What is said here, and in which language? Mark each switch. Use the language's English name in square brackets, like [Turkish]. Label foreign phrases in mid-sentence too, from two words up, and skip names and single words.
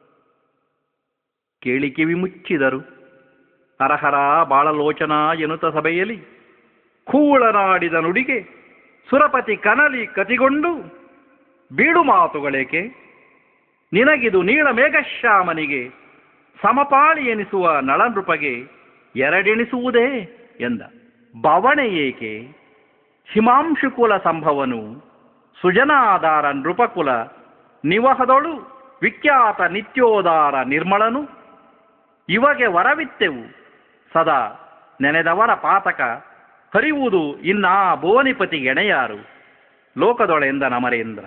[Kannada] ಕೇಳಿ ಕಿವಿ ಮುಚ್ಚಿದರು ಹರಹರ ಬಾಳಲೋಚನ ಎನ್ನುತ್ತ ಸಭೆಯಲ್ಲಿ ಕೂಳನಾಡಿದ ನುಡಿಗೆ ಸುರಪತಿ ಕನಲಿ ಕತಿಗೊಂಡು ಬೀಡು ಮಾತುಗಳೇಕೆ ನಿನಗಿದು ನೀಳ ಮೇಘಶ್ಯಾಮನಿಗೆ ಸಮಪಾಳಿ ಎನಿಸುವ ನಳನೃಪಗೆ ಎರಡೆಣಿಸುವುದೇ ಎಂದ. ಬವಣೆ ಏಕೆ ಹಿಮಾಂಶುಕುಲ ಸಂಭವನು ಸುಜನಾಧಾರ ನೃಪಕುಲ ನಿವಹದೊಳು ವಿಖ್ಯಾತ ನಿತ್ಯೋದಾರ ನಿರ್ಮಳನು. ಇಮಗೆ ವರವಿತ್ತೆವು ಸದಾ ನೆನೆದವರ ಪಾತಕ ಹರಿಯುವುದು ಇನ್ನಾ ಭುವನಿಪತಿಗೆಣೆಯಾರು ಲೋಕದೊಳೆಂದ ನಮರೇಂದ್ರ.